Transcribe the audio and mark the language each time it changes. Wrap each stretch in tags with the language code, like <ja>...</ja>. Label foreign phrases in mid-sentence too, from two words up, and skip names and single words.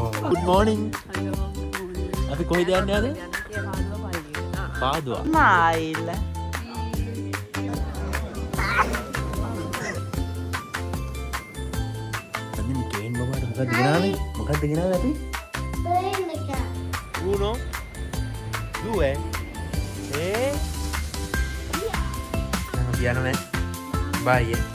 <en>Good morning.</en> <si>අපි කොහෙද යන්නේ අද? පාදුවා.</si> <en>Smile.</en> <si>අද මේ කේන් බබාට මොකක්ද ගෙනාවේ? මොකක්ද ගෙනාවේ අපි?</si> <it>Uno, due, e... piano eh? Bye eh?</it>